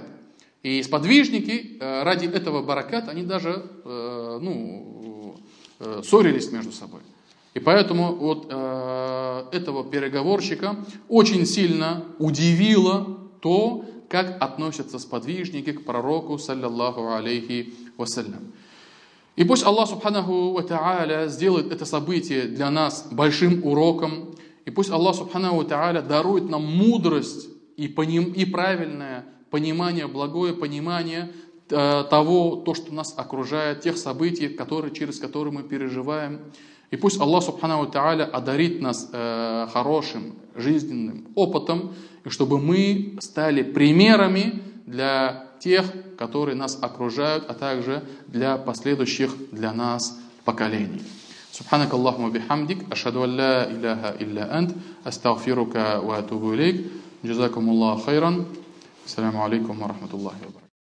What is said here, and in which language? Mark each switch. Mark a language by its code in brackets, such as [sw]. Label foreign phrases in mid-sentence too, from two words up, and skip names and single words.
[ru] И сподвижники ради этого бараката, они даже ссорились между собой. И поэтому вот этого переговорщика очень сильно удивило то, как относятся сподвижники к пророку, [ar] صلى الله عليه وسلم. [ru] И пусть Аллах [ar] سبحانه وتعالى [ru] сделает это событие для нас большим уроком. И пусть Аллах [ar] سبحانه وتعالى [ru] дарует нам мудрость и правильное понимание, благое понимание того, что нас окружает, тех событий, через которые мы переживаем. И пусть Аллах [ar] سبحانه وتعالى [ru] одарит нас хорошим жизненным опытом, и чтобы мы стали примерами для тех, которые нас окружают, а также для последующих для нас поколений. [ar] سبحانك اللهم بحمدك أشهد أن لا إله إلا أنت أستغفرك وأتوب إليك جزاكم الله خيرا. السلام عليكم ورحمة الله وبركاته.